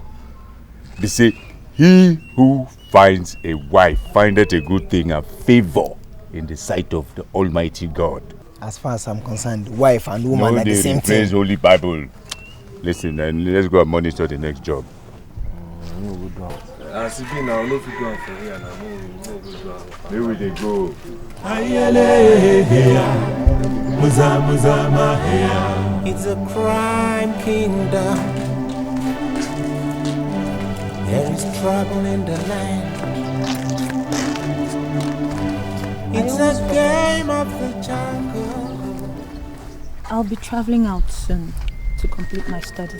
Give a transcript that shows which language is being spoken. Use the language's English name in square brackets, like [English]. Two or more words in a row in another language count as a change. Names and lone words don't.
[English] They say, he who finds a wife findeth a good thing and favor in the sight of the Almighty God. As far as I'm concerned, wife and woman are the same thing. Praise Holy Bible. Listen, and let's go and monitor the next job. As if now, no figure for here now. Where will they go? Muza muza mahea. It's a crime kingdom. There is trouble in the land. It's a game of the jungle. I'll be traveling out soon to complete my studies.